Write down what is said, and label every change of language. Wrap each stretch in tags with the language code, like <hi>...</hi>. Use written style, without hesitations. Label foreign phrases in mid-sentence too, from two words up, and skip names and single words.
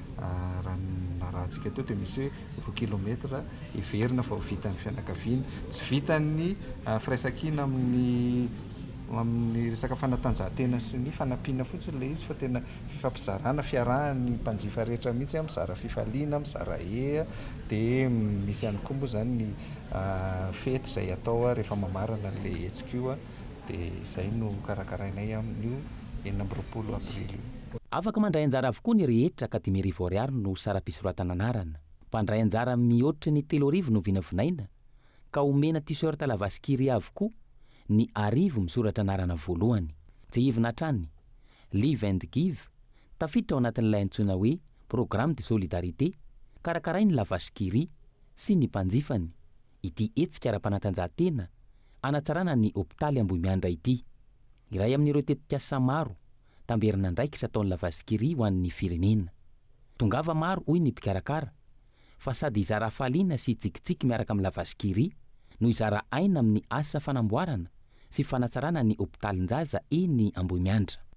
<mg>raha antsika teo dia misy hoe 20 kilometra everina fa ho vitan'ny fianakaviana tsy vitan'ny firaisan-kina amin'ny resaka fanatanjahantena sy ny fanampiana fotsiny le izy fa tena fifampizarana fiarahany mpanjifa rehetra mihitsy mizara fifaliana mizara dia misy ihany koa moa zany ny fety izay atao rehefa mamarana le hetsika dia izay no karakarainay amin'io 20 aprily afaka mandray anjara avokoa ny rehetra ka 10,000 ariary no sara-pisoratana anarana mpandray anjara mihoatra ny 3,000 no vinavinaina ka omena t-shirt lavaskiri avokoa ny 10,000 misoratra anarana voalohany tsy hivina hatrany</mg> <en>live and give</en> <mg>tafiditra ao anatin'ilay antsoina hoe</mg> <fr>programme de solidarité</fr> <mg>karakarai ny lavaskiri sy ny mpanjifany ity etsika ara-panatanjahantena anatsarana ny hopitaly Ambohimiandra ity iray amin'ireo tetikasa maro tamberina ndraikitra ataon'ny lavaskiri ho an'ny firenena tongava maro hoy ny mpikarakara fa sady izara faliana sy tsikitsiky miaraka amin'ny lavaskiri no izara aina amin'ny asa fanamboarana sy fanatsarana ny hopitalinjaza eny Ambohimiandra</mg>